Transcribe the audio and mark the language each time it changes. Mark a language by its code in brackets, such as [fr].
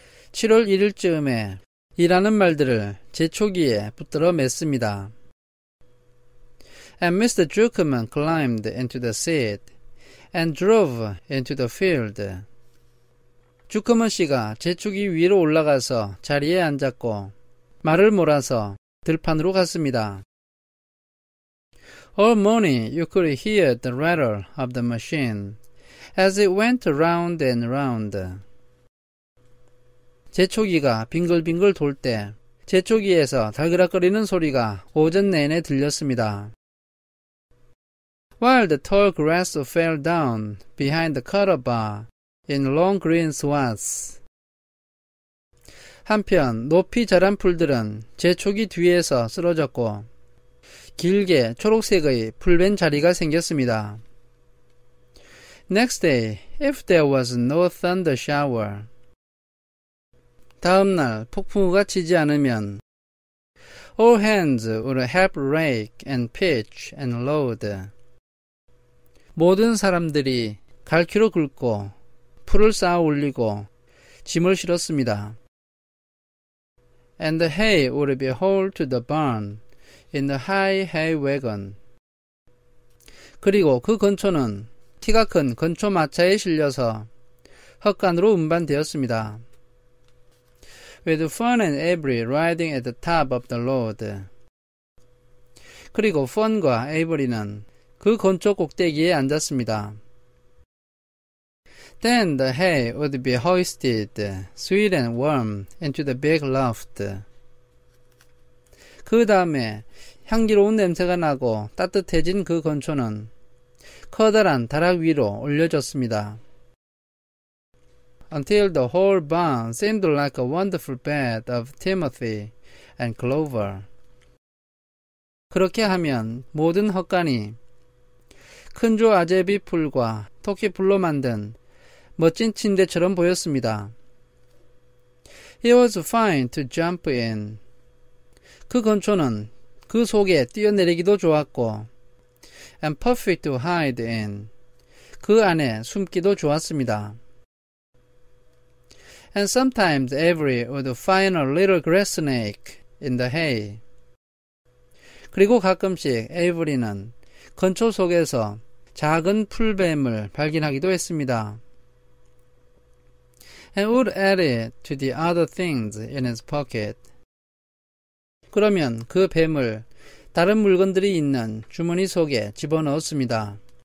[ko] 7월 1일쯤에 일하는 말들을 제초기에 붙들어 맸습니다. [en] And Mr. Druckerman climbed into the seat and drove into the field. [ko] 주커먼 씨가 제초기 위로 올라가서 자리에 앉았고 말을 몰아서 들판으로 갔습니다. [en] All morning you could hear the rattle of the machine as it went round and round. [ko] 제초기가 빙글빙글 돌 때 제초기에서 달그락거리는 소리가 오전 내내 들렸습니다. [en] While the tall grass fell down behind the cutter bar in long green swaths. [ko] 한편 높이 자란 풀들은 제초기 뒤에서 쓰러졌고 길게 초록색의 풀벤 자리가 생겼습니다. [en] Next day, if there was no thunder shower. [ko] 다음 날 폭풍우가 치지 않으면 [en] all hands would help rake and pitch and load. [ko] 모든 사람들이 갈퀴로 긁고 풀을 쌓아 올리고 짐을 실었습니다. [en] And the hay would be hauled to the barn in the high hay wagon. [ko] 그리고 그 건초는 키가 큰 건초 마차에 실려서 헛간으로 운반되었습니다. [en] With Fun and Avery riding at the top of the load. [ko] 그리고 펀과 에이버리는 그 건초 꼭대기에 앉았습니다. [en] Then the hay would be hoisted, sweet and warm, into the big loft. [ko] 그 다음에 향기로운 냄새가 나고 따뜻해진 그 건초는 커다란 다락 위로 올려졌습니다. [en] Until the whole barn seemed like a wonderful bed of timothy and clover. [ko] 그렇게 하면 모든 헛간이 큰조 아제비 풀과 토끼풀로 만든 멋진 침대처럼 보였습니다. [en] It was fine to jump in. [ko] 그 건초는 그 속에 뛰어내리기도 좋았고 [en] and perfect to hide in. [ko] 그 안에 숨기도 좋았습니다. [en] And sometimes Avery would find a little grass snake in the hay. [ko] 그리고 가끔씩 에이브리는 건초 속에서 작은 풀뱀을 발견하기도 했습니다. [en] And would add it to the other things in his pocket. [ko] 그러면 그 뱀을 다른 물건들이 있는 주머니 속에 집어넣었습니다.